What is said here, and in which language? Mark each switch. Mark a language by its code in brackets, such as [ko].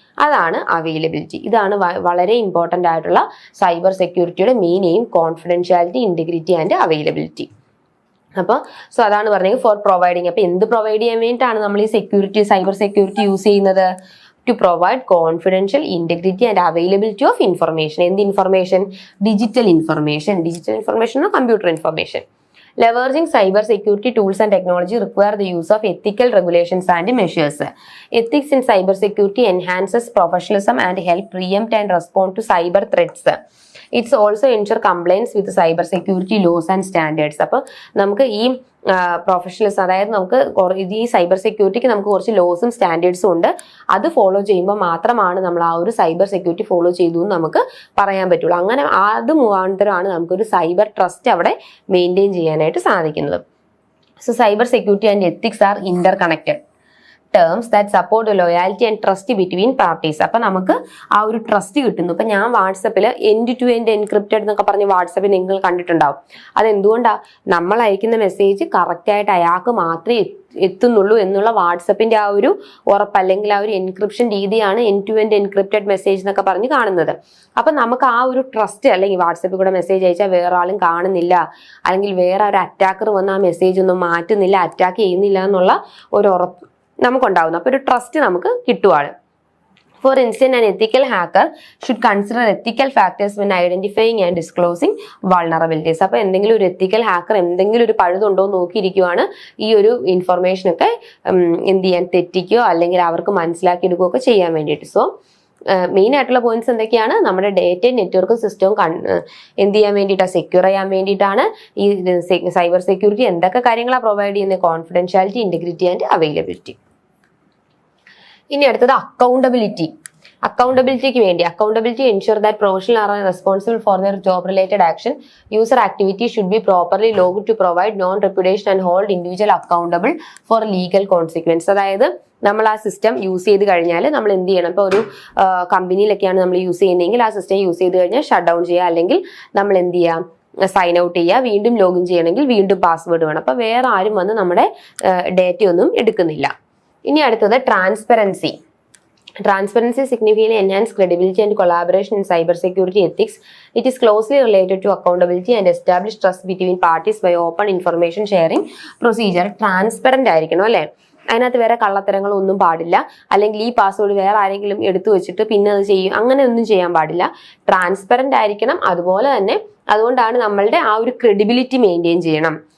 [ml] അതാണ് അവൈലബിലിറ്റി. ഇതാണ് വളരെ ഇമ്പോർട്ടൻ്റ് ആയിട്ടുള്ള cyber സെക്യൂരിറ്റിയുടെ main aim: confidentiality, integrity and availability. അപ്പോൾ അതാണ് പറഞ്ഞത് ഫോർ പ്രൊവൈഡിങ്. അപ്പോൾ എന്ത് പ്രൊവൈഡ് ചെയ്യാൻ വേണ്ടിയിട്ടാണ് നമ്മൾ ഈ സൈബർ സെക്യൂരിറ്റി യൂസ് ചെയ്യുന്നത്? [en] To provide confidential, integrity and availability of information. [ml] എന്ത് information? [en] Digital information computer information. Leveraging cyber security tools and technology require the use of ethical regulations and measures. Ethics in cyber security enhances professionalism and help preempt and respond to cyber threats. It's also ensure compliance with cyber security laws and standards. [ml] അപ്പോൾ നമുക്ക് ഈ professionals, അതായത് നമുക്ക് ഈ cyber സെക്യൂരിറ്റിക്ക് നമുക്ക് കുറച്ച് ലോസും സ്റ്റാൻഡേർഡ്സും ഉണ്ട്. അത് ഫോളോ ചെയ്യുമ്പോൾ മാത്രമാണ് നമ്മൾ ആ ഒരു സൈബർ സെക്യൂരിറ്റി ഫോളോ ചെയ്തു എന്ന് നമുക്ക് പറയാൻ പറ്റുള്ളൂ. അങ്ങനെ അത് മുഖാന്തരമാണ് നമുക്കൊരു സൈബർ ട്രസ്റ്റ് അവിടെ മെയിൻറ്റെയിൻ ചെയ്യാനായിട്ട് സാധിക്കുന്നത്. [en] So cyber security and ethics are interconnected terms that support loyalty and trust between parties. [ml] അപ്പൊ നമുക്ക് ആ ഒരു ട്രസ്റ്റ് കിട്ടുന്നു. ഇപ്പൊ ഞാൻ വാട്സപ്പിൽ എൻഡ് ടു എൻഡ് എൻക്രിപ്റ്റഡ് എന്നൊക്കെ പറഞ്ഞ് വാട്സപ്പിൽ നിങ്ങൾ കണ്ടിട്ടുണ്ടാവും. അതെന്തുകൊണ്ടാ? നമ്മൾ അയക്കുന്ന മെസ്സേജ് കറക്റ്റ് ആയിട്ട് അയാൾക്ക് മാത്രമേ എത്തുന്നുള്ളൂ എന്നുള്ള വാട്സപ്പിന്റെ ആ ഒരു ഉറപ്പ്, അല്ലെങ്കിൽ ആ ഒരു എൻക്രിപ്ഷൻ രീതിയാണ് end to end encrypted message എന്നൊക്കെ പറഞ്ഞ് കാണുന്നത്. അപ്പൊ നമുക്ക് ആ ഒരു ട്രസ്റ്റ്, അല്ലെങ്കിൽ വാട്സപ്പിൽ കൂടെ മെസ്സേജ് അയച്ചാൽ വേറെ ആളും കാണുന്നില്ല, അല്ലെങ്കിൽ വേറെ ഒരു അറ്റാക്കർ വന്ന് ആ മെസ്സേജ് ഒന്നും മാറ്റുന്നില്ല, അറ്റാക്ക് ചെയ്യുന്നില്ല എന്നുള്ള ഒരു ഉറപ്പ് നമുക്കുണ്ടാവുന്നു. അപ്പോൾ ഒരു ട്രസ്റ്റ് നമുക്ക് കിട്ടുവാണ്. [en] For instance, an ethical hacker should consider ethical factors when identifying and disclosing vulnerabilities. [ml] അപ്പോൾ എന്തെങ്കിലും ഒരു എത്തിക്കൽ ഹാക്കർ എന്തെങ്കിലും ഒരു പഴുതുണ്ടോ എന്ന് നോക്കിയിരിക്കുവാണ് ഈ ഒരു ഇൻഫർമേഷനൊക്കെ എന്ത് ചെയ്യാൻ, തെറ്റിക്കുകയോ അല്ലെങ്കിൽ അവർക്ക് മനസ്സിലാക്കിയെടുക്കുകയോ ഒക്കെ ചെയ്യാൻ വേണ്ടിയിട്ട്. സോ മെയിൻ ആയിട്ടുള്ള പോയിന്റ്സ് എന്തൊക്കെയാണ്? നമ്മുടെ ഡേറ്റയും നെറ്റ്വർക്കും സിസ്റ്റവും എന്ത് ചെയ്യാൻ വേണ്ടിയിട്ടാണ്? സെക്യൂർ ചെയ്യാൻ വേണ്ടിയിട്ടാണ് ഈ സൈബർ സെക്യൂരിറ്റി എന്തൊക്കെ കാര്യങ്ങളാണ് പ്രൊവൈഡ് ചെയ്യുന്നത്? [en] Confidentiality, integrity and availability. [ml] ഇനി അടുത്തത് അക്കൗണ്ടബിലിറ്റി. അക്കൗണ്ടബിലിറ്റിക്ക് വേണ്ടി [en] ensure that professionals are responsible for their job related action. User activity should be properly logged to provide non-reputation and hold individual accountable for legal consequence. [ml] അതായത് നമ്മൾ ആ system use ചെയ്ത് കഴിഞ്ഞാൽ നമ്മൾ എന്ത് ചെയ്യണം? ഇപ്പോൾ ഒരു കമ്പനിയിലൊക്കെയാണ് നമ്മൾ യൂസ് ചെയ്യുന്നതെങ്കിൽ ആ സിസ്റ്റം യൂസ് ചെയ്ത് കഴിഞ്ഞാൽ ഷട്ട് ഡൗൺ ചെയ്യുക, അല്ലെങ്കിൽ നമ്മൾ എന്ത് ചെയ്യുക? സൈൻ ഔട്ട് ചെയ്യുക. വീണ്ടും ലോഗിൻ ചെയ്യണമെങ്കിൽ വീണ്ടും പാസ്വേഡ് വേണം. അപ്പോൾ വേറെ ആരും വന്ന് നമ്മുടെ ഡേറ്റയൊന്നും എടുക്കുന്നില്ല. ഇനി അടുത്തത് transparency. [en] Transparency significantly enhances credibility and collaboration in cybersecurity ethics. It is closely related to accountability and establish trust between parties by open information sharing procedure. [ml] Transparent ആയിരിക്കണം, അല്ലേ? അതിനകത്ത് വേറെ കള്ളത്തരങ്ങളൊന്നും പാടില്ല, അല്ലെങ്കിൽ ഈ പാസ്വേഡ് വേറെ ആരെങ്കിലും എടുത്തു വെച്ചിട്ട് പിന്നെ അത് ചെയ്യും, അങ്ങനെ ഒന്നും ചെയ്യാൻ പാടില്ല. ട്രാൻസ്പെറന്റ് ആയിരിക്കണം. അതുപോലെ തന്നെ അതുകൊണ്ടാണ് നമ്മളുടെ ആ ഒരു ക്രെഡിബിലിറ്റി മെയിൻറ്റെയിൻ ചെയ്യണം.